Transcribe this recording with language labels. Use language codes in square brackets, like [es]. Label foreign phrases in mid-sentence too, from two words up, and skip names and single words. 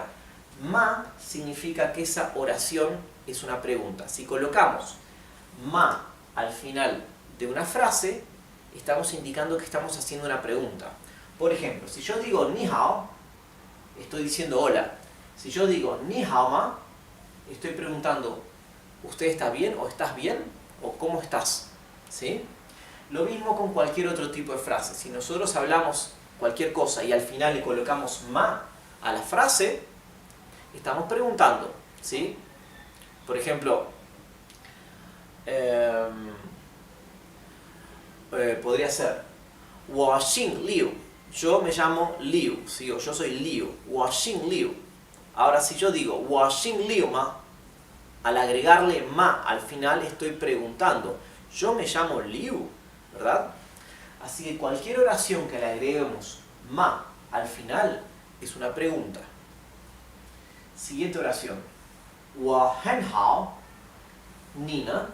[es] Ma significa que esa oración es una pregunta. Si colocamos ma al final de una frase, estamos indicando que estamos haciendo una pregunta. Por ejemplo, si yo digo [zh] 你好, [es] estoy diciendo hola. Si yo digo [zh] 你好吗, [es] estoy preguntando ¿usted está bien? ¿O estás bien? ¿O cómo estás? ¿Sí? Lo mismo con cualquier otro tipo de frase. Si nosotros hablamos cualquier cosa y al final le colocamos ma a la frase, estamos preguntando. ¿Sí? Por ejemplo, podría ser [zh] 我姓 [es] Liu. Yo me llamo Liu, ¿sí? O yo soy Liu. [zh] 我姓 [es] Liu. Ahora, si yo digo [zh] 我姓 Liu 吗, [es] al agregarle ma al final estoy preguntando. Yo me llamo Liu, ¿verdad? Así que cualquier oración que le agreguemos ma al final es una pregunta. Siguiente oración. [zh] 我很好 Nina.